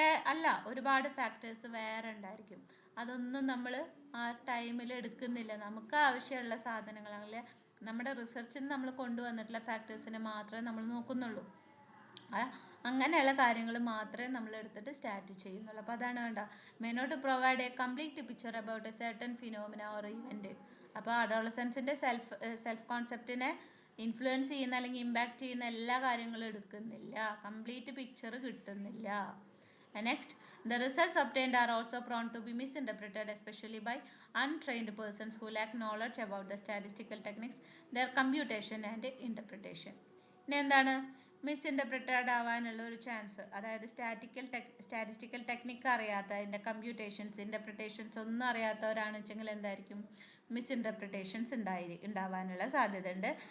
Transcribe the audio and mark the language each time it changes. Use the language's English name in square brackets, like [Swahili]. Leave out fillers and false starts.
[Malayalam] അല്ല, ഒരുപാട് ഫാക്ടേഴ്സ് വേറെ ഉണ്ടായിരിക്കും. അതൊന്നും നമ്മൾ ആ ടൈമിൽ എടുക്കുന്നില്ല. നമുക്ക് ആവശ്യമുള്ള സാധനങ്ങൾ, അല്ലെങ്കിൽ നമ്മുടെ റിസർച്ചിന് നമ്മൾ കൊണ്ടുവന്നിട്ടുള്ള ഫാക്ടേഴ്സിനെ മാത്രമേ നമ്മൾ നോക്കുന്നുള്ളൂ. അങ്ങനെയുള്ള കാര്യങ്ങൾ മാത്രമേ നമ്മൾ എടുത്തിട്ട് സ്റ്റാറ്റ് ചെയ്യുന്നുള്ളൂ. അപ്പോൾ അതാണ് വേണ്ട, [English] may not provide a complete picture about a certain phenomena or event. [Malayalam] അപ്പോൾ അഡോളസെൻസിൻ്റെ സെൽഫ് കോൺസെപ്റ്റിനെ ഇൻഫ്ലുവൻസ് ചെയ്യുന്ന അല്ലെങ്കിൽ ഇമ്പാക്റ്റ് ചെയ്യുന്ന എല്ലാ കാര്യങ്ങളും എടുക്കുന്നില്ല, കംപ്ലീറ്റ് പിക്ചർ കിട്ടുന്നില്ല. [English] Next, the results obtained are also prone to be misinterpreted, especially by untrained persons who lack knowledge about the statistical techniques, their computation and interpretation. [Malayalam] ഇനി എന്താണ്, മിസ്ഇൻ്റർപ്രിറ്റഡ് ആവാനുള്ള ഒരു ചാൻസ്. അതായത് സ്റ്റാറ്റിസ്റ്റിക്കൽ ടെക്നിക്ക് അറിയാത്ത, അതിൻ്റെ കമ്പ്യൂട്ടേഷൻസ്, ഇൻ്റർപ്രിറ്റേഷൻസ് ഒന്നും അറിയാത്തവരാണെന്ന് വെച്ചെങ്കിൽ എന്തായിരിക്കും, മിസ്ഇൻ്റർപ്രിറ്റേഷൻസ് ഉണ്ടാവാനുള്ള സാധ്യത ഉണ്ട്.